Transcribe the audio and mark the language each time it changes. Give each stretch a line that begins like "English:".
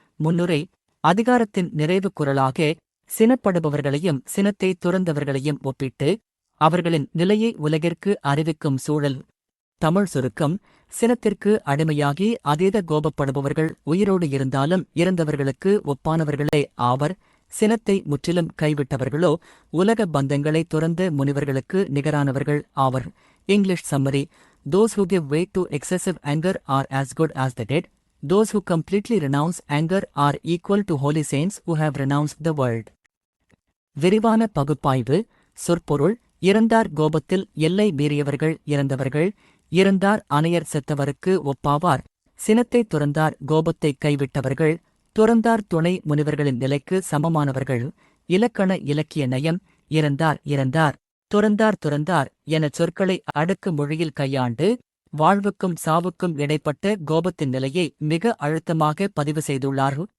Tamil: முன்னுரை: அதிகாரத்தின் நிறைவு குறளாக சினப்படுபவர்களையும் சினத்தை துறந்தவர்களையும் ஒப்பிட்டு அவர்களின் நிலையை உலகிற்கு அறிவிக்கும் சூழல். தமிழ் சுருக்கம்: சினத்திற்கு அடிமையாகி அதீத கோபப்படுபவர்கள் உயிரோடு இருந்தாலும் இறந்தவர்களுக்கு ஒப்பானவர்களே ஆவர். சினத்தை முற்றிலும் கைவிட்டவர்களோ உலக பந்தங்களை துறந்த முனிவர்களுக்கு நிகரானவர்கள் ஆவர்.
English: English summary: Those who give way to excessive anger are as good as the dead. Those who completely renounce anger are equal to holy saints who have renounced the world.
Tamil: விரிவான பகுப்பாய்வு. சொற்பொருள்: இறந்தார் கோபத்தில் எல்லை மீறியவர்கள் இறந்தவர்கள். இறந்தார் அனையர் செத்தவருக்கு ஒப்பாவார். சினத்தை துறந்தார் கோபத்தை கைவிட்டவர்கள். துறந்தார் துணை முனிவர்களின் நிலைக்கு சமமானவர்கள். இலக்கண இலக்கிய நயம்: இறந்தார் இறந்தார், துறந்தார் துறந்தார் எனச் சொற்களை அடுக்கு மொழியில் கையாண்டு வாழ்வுக்கும் சாவுக்கும் இடைப்பட்ட கோபத்தின் நிலையை மிக அழுத்தமாக பதிவு செய்துள்ளார்.